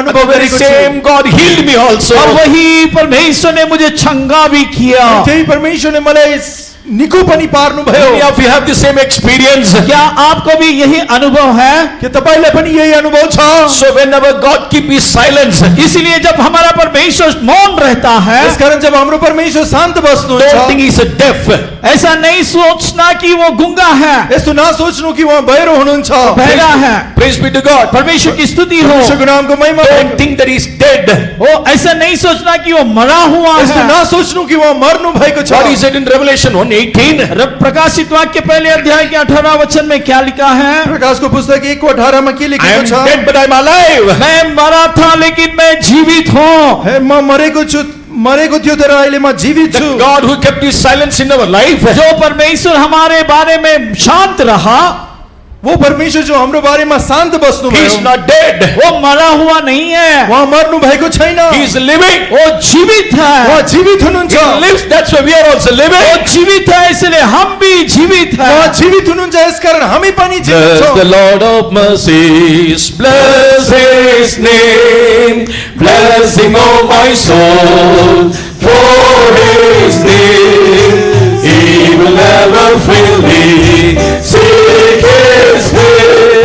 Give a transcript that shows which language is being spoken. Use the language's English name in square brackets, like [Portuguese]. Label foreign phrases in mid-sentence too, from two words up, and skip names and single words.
[English] The [Nepali] अनुभव [English] very [Nepali] गरेको छु। [English] same God healed me also. [Hindi] और वही परमेश्वर ने मुझे चंगा भी किया। [Nepali] त्यही परमेश्वरले मलाई निको पनि पार्नु भयो। [English] Many of you have the same experience. [Hindi] क्या आपको भी यही अनुभव है? [Nepali] के तपाईलाई पनि यही अनुभव छ? [English] So whenever God keep his silence, [Hindi] इसलिए जब हमारा परमेश्वर मौन रहता है, [Nepali] यसकारण जब हाम्रो परमेश्वर शान्त [English] don't [Nepali] बस्नुहुन्छ, [English] think he's a deaf. [Hindi] ऐसा नहीं सोचना कि वो गूंगा है, [Nepali] यस्तो नसोच्नु कि उहाँ बहिरो हुनुहुन्छ। [Hindi] बहरा है। [English] Praise be to God. [Hindi] परमेश्वर की स्तुति हो। [Nepali] परमेश्वरको नामको महिमा [English] Don't [Nepali] होस्। [English] think that he's dead. [Hindi] वो ऐसा नहीं सोचना कि वो मरा हुआ [Nepali] यस्तो [Hindi] है। [Nepali] नसोच्नु कि उहाँ मर्नु भएको छ। [English] What he said in Revelation 1:18. [Hindi] प्रकाशित वाक्य पहले अध्याय के 18 वचन में क्या लिखा है? [Nepali] प्रकाशको पुस्तक 1:18 मा के [English] I [Nepali] लेखेको [English] am [Nepali] छ? [English] dead but I am alive. [Hindi] मैं मरा था लेकिन मैं जीवित हूँ। [Nepali] हे म मरेको थियो तर अहिले म जीवित [English] The [Nepali] छु। [English] God who kept his silence in our life. [Hindi] जो परमेश्वर हमारे बारे में शांत रहा, [Nepali] वो परमेश्वर जो हाम्रो बारेमा शान्त बस्नु [English] He [Nepali] भयो, [English] is not dead. [Hindi] वो मरा हुआ नहीं है, [Nepali] उहाँ मर्नु भएको छैन, [English] He is living. [Hindi] वो जीवित है। [Nepali] उहाँ जीवित [English] He [Nepali] हुनुहुन्छ, [English] lives. That's why we are also [Hindi] वो [English] living. [Hindi] जीवित है, इसलिए हम भी जीवित [Nepali] उहाँ [Hindi] हैं। [Nepali] जीवित हुनुहुन्छ, यसकारण हामी पनि जीवित [English] Bless [Nepali] छौं। [English] the Lord of mercies, bless His name, blessing all my soul for His name. He will never fail me. Seek His face.